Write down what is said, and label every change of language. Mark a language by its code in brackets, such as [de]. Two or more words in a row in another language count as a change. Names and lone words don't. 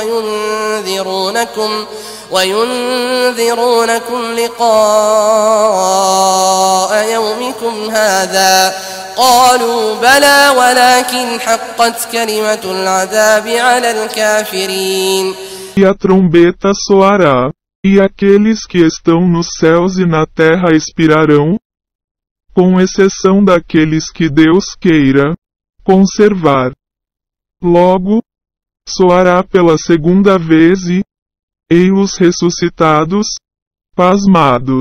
[ar] وينذرونكم لقاء يومكم هذا قالوا بلى ولكن حقت كلمة العذاب على الكافرين. [pt] E a trombeta soará, e aqueles que estão nos céus e na terra expirarão, com exceção daqueles que Deus queira conservar. Logo, soará pela segunda vez e, ei-los ressuscitados, pasmados.